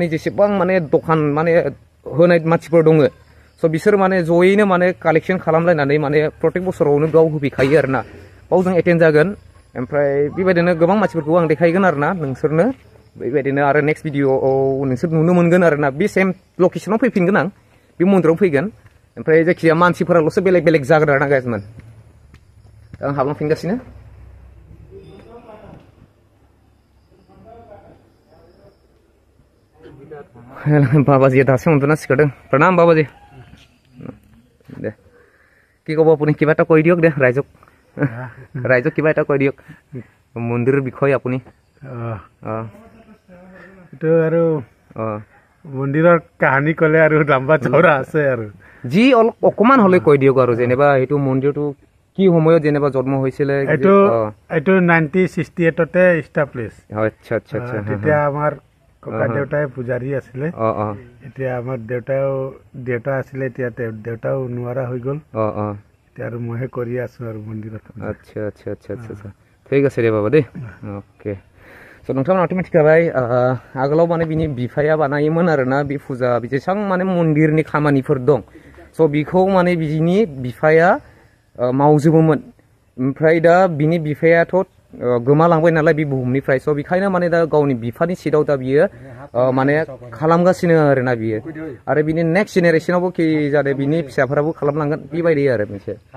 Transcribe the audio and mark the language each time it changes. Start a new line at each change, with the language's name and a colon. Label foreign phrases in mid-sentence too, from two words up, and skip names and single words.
Bodo: जेसेबां माने दखान माने होनाय मानसिफोर दङ स' बिसोर माने जयैनो माने कालेक्सन खालामलायनानै माने प्रत्येक बोसोरावनो बेयाव होफैखायो आरो ना बाव जों एटेन्ड जागोन ओमफ्राय बेबायदिनो गोबां मानसिफोरखौ आं देखायगोन आरो ना नोंसोरनो बेबायदिनो आरो नेक्स्ट भिडिअआव नोंसोर नुनो मोनगोन आरो ना बे सेम लकेसनाव फैफिनगोन आं बे मन्दिराव फैगोन ओमफ्राय जायखिजाया मानसिफोराल'सो बेलेग बेलेग जागोन आरो ना गाइसमोन आं हाबलांफिनगासिनो बाबाजिया दासो उन्दुना सिखारदों प्रणाम बाबाजी दे
Assamese: কি ক'ব আপুনি কিবা এটা কৈ দিয়ক দে ৰাইজক ৰাইজক কিবা এটা কৈ দিয়ক মন্দিৰৰ বিষয়ে আপুনি এইটো আৰু মন্দিৰৰ কাহিনী ক'লে আৰু লম্বা চওৰা আছে আৰু যি অকমান হ'লে কৈ দিয়ক আৰু যেনিবা এইটো মন্দিৰটো কি সময়ত যেনিবা জন্ম হৈছিলে এইটো 1968তে ইষ্টাব্লিছ আচ্ছা আচ্ছা আচ্ছা তেতিয়া আমাৰ ককা দেউতাই পূজাৰী আছিলে এতিয়া আমাৰ দেউতা আছিলে এতিয়া দেউতাও নোৱাৰা হৈ গ'ল এতিয়া আৰু মইহে কৰি আছো আৰু মন্দিৰত আচ্ছা আচ্ছা আচ্ছা আচ্ছা ঠিক আছে দে বাবা দে অ'কে
Bodo: स' नोंथांमोनाथ' मिथिखाबाय आगोलाव माने बिनि बिफाया बानायोमोन आरोना बे फुजा जेसां माने मन्दिरनि खामानिफोर दं स' बिखौ माने बिनि बिफाया मावजोबोमोन ओमफ्राय दा बिनि बिफायाथ' गोमालांबाय नालाय बे बुहुमनिफ्राय स' बेखायनो माने दा गावनि बिफानि सिटआव दा बियो माने खालामगासिनो आरोना बियो आरो बिनि नेक्स्ट जेनेरेसनावबो कि जाहाथे बिनि फिसाफोराबो खालामलांगोन बेबायदि आरो मोनसे